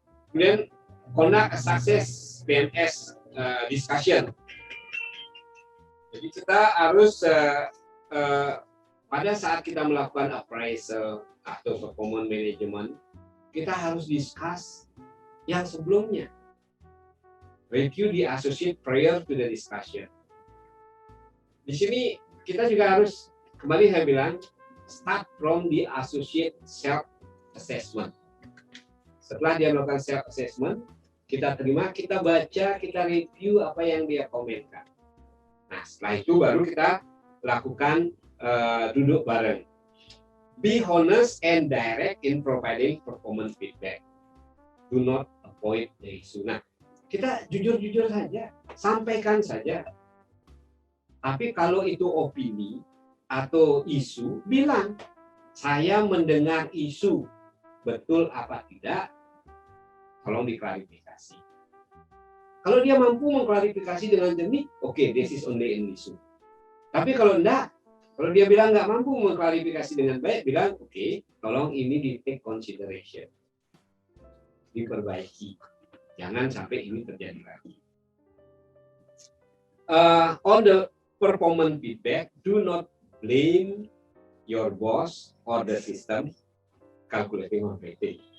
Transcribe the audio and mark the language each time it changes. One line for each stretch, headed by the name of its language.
Indonesian: Kemudian
English: conduct a success PMS discussion.
Indonesian: Jadi kita harus pada saat kita melakukan appraisal atau performance management, kita harus discuss yang sebelumnya.
English: Review the associate prior to the discussion.
Indonesian: Di sini kita juga harus, kembali saya bilang,
English: start from the associate self assessment.
Indonesian: Setelah dia melakukan self assessment, kita terima, kita baca, kita review apa yang dia komenkan. Nah, setelah itu baru kita lakukan duduk bareng.
English: Be honest and direct in providing performance feedback. Do not avoid the issue.
Indonesian: Nah, kita jujur-jujur saja, sampaikan saja. Tapi kalau itu opini atau isu, bilang, saya mendengar isu, betul apa tidak, tolong diklarifikasi. Kalau dia mampu mengklarifikasi dengan jernih, oke,
English: this is only an issue.
Indonesian: Tapi kalau enggak, kalau dia bilang nggak mampu mengklarifikasi dengan baik, bilang, oke, tolong ini di take consideration, diperbaiki, jangan sampai ini terjadi lagi.
English: On the performance feedback, do not blame your boss or the system calculating or rating.